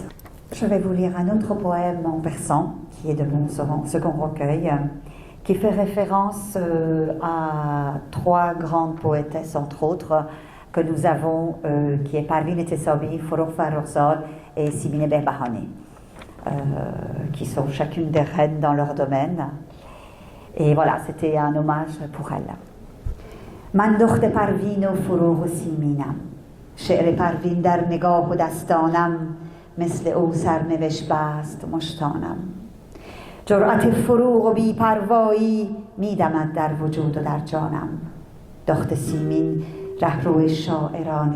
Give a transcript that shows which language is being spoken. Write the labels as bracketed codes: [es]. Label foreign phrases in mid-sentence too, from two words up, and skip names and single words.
[fr] Je vais vous lire un autre poème en persan, qui est de mon second recueil, qui fait référence à 3 grandes poétesses, entre autres, que nous avons, qui est Parvin Tessobi, Forough Farrokhzad et Simine Behbahani, qui sont chacune des reines dans leur domaine. Et voilà, c'était un hommage pour elles. [fa] من دخت پروین و فروغ و سیمینم شعر پروین در نگاه و دستانم مثل او سرنوشت بست مشتانم جرأت فروغ و بی‌پروایی میدمد در وجود و در جانم دخت سیمین رهرو شاعران